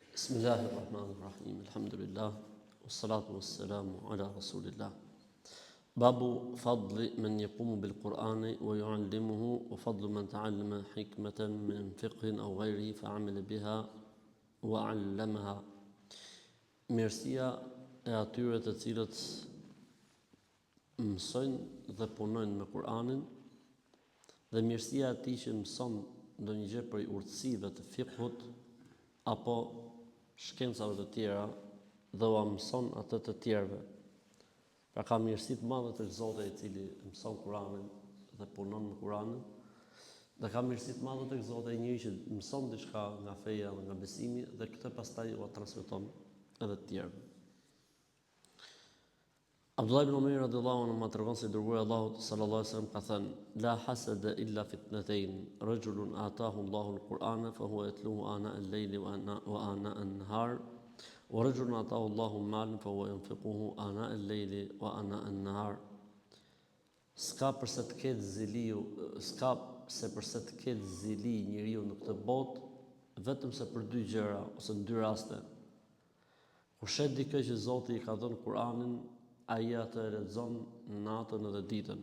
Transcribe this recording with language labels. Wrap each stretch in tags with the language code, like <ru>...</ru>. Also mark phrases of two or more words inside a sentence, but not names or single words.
<ar>بسم الله الرحمن الرحيم. الحمد لله. والصلاة والسلام على رسول الله. باب فضل من يقوم بالقرآن ويعلمه وفضل من تعلم حكمة من فقه أو غيره فعمل بها وعلمها.</ar> <sq>Mirësia e atyre të cilët mësojnë dhe punojnë me Kur'anin dhe mirësia e atij që mëson ndonjë gjë për urtësive të fiqhut apo shkencave të tjera dhe ua mëson atë të tjerëve. Pra ka mirësi të madhe tek Zoti i cili mëson Kur'anin dhe punon me Kur'anin, dhe ka mirësi të madhe tek Zoti i njëri që mëson diçka nga feja dhe nga besimi dhe këtë pastaj ua transmeton edhe të tjerëve.</sq> <ar>عبد الله بن عمر رضي الله عنه</ar> <sq>ma tregon se dërguari Allahut</sq> <ar>صلى الله عليه وسلم</ar> <sq>ka thënë:</sq> <ar>"لا حسد إلا فتنتين رجل آتاه الله القرآن فهو يتلوه آناء الليل وآناء النهار ورجل آتاه الله مالا فهو ينفقه آناء الليل وآناء النهار."</ar> <sq>S'ka përse të ketë zili njeriu në këtë botë vetëm se për dy gjëra ose në dy raste. Kur shet dikë që Zoti i ka dhënë Kur'anin, ai atë e lexon natën edhe ditën.</sq>